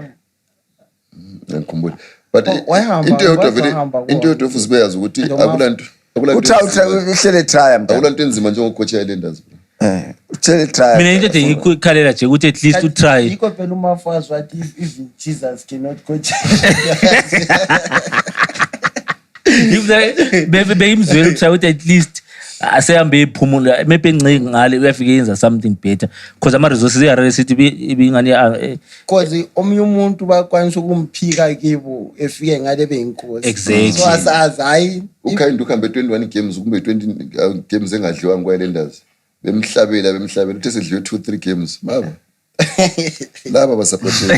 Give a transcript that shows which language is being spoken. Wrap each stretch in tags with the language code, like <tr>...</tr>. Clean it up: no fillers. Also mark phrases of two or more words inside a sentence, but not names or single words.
<nd>ngikhumbula but into yodwa futhi beyazi ukuthi akulanto uhlele try mntana akulanto enzima njengocoach Highlanders uhlele try mina into engikukhalela nje ukuthi at least utry yiko phela umafazi wathi</nd> <en>even Jesus cannot coach</en> <nd>beyimzwela ukuthi ukuthi at least asehambe ephumula maybe encinci ngale uyafika yenza</nd> <en>something better</en> <nd>because ama resources eHarare City ibingani because omnye umuntu bakwanisa ukumphika kibo efike ngale beyinkosi</nd> <en>exactly</en> <nd>so asazi hayi ukhambe 21 games kumbe 20 games engadliwa ngwa-Highlanders bemhlabela uthi sedliwe 2-3 games baba laba basupportile</nd>